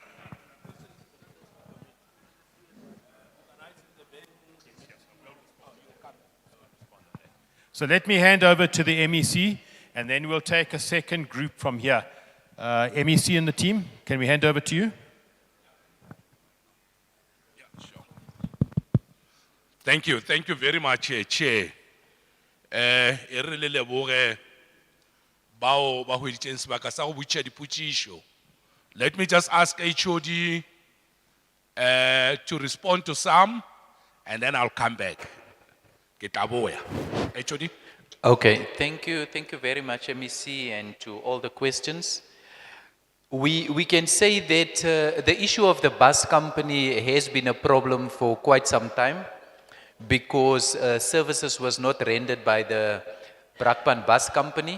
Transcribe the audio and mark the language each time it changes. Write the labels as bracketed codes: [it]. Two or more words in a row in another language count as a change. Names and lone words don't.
[en] So let me hand over to the MEC, and then we'll take a second group from here. MEC and the team, can we hand over to you? Thank you very much, Chair. [nso] E re le leboge bao ba hweditseng sebaka sa go botša dipotšišo. [en] Let me just ask HOD to respond to some, and then I'll come back. [nso] Ke tla boya. HOD. [en] Okay, thank you very much, MEC, and to all the questions. We can say that the issue of the bus company has been a problem for quite some time, because services was not rendered by the Brakpan Bus Company.